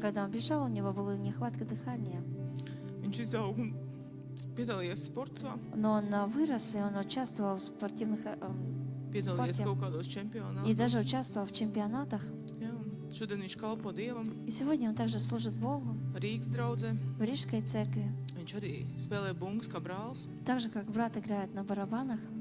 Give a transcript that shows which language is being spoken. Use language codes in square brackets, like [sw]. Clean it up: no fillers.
[ru] когда он бежал, у него была нехватка дыхания. [lv] Viņš izauga un piedalījās sportā, [ru] Но он вырос, и он участвовал в спортивных... [lv] piedalījās Sportiem. kaut kādos [ru] И даже [lv] čempionātos. [ru] участвовал в чемпионатах. [lv] Jā, un šodien viņš kalpo Dievam [ru] И сегодня он также служит Богу [lv] Rīgas draudzē. [ru] в Рижской церкви. [lv] Viņš arī spēlē bungas kā brālis, [ru] Так же, как брат играет на барабанах,